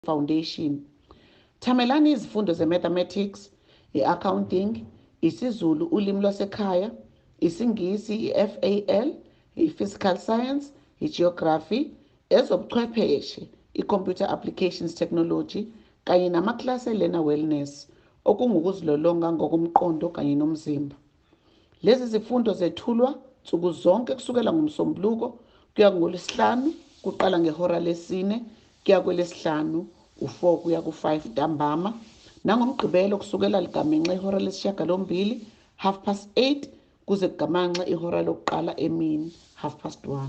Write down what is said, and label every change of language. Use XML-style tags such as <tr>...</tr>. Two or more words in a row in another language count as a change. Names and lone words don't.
<zu>Foundation. Thamelani izifundo ze-mathematics, i-accounting, isiZulu ulimi lwasekhaya, isiNgisi, i-FAL, i-</zu> <en>physical science,</en> <zu>i-geography, ezobuchwepheshe, i-</zu> <en>computer applications technology,</en> <zu>kanye namaklasi e-learner wellness, okungukuzilolonga ngokomqondo kanye nomzimba. Lezi zifundo zethulwa nsuku zonke kusukela ngoMsombuluko kuya ngoLwesihlanu, kuqala ngehora lesine kuya kwelesihlanu, u4 kuya ku5 ntambama, nangoMgqibelo kusukela ligamanxe ihora lesishiyagalombili, 8:30, kuze kugamanxe ihora lokuqala emini, 1:30.</zu>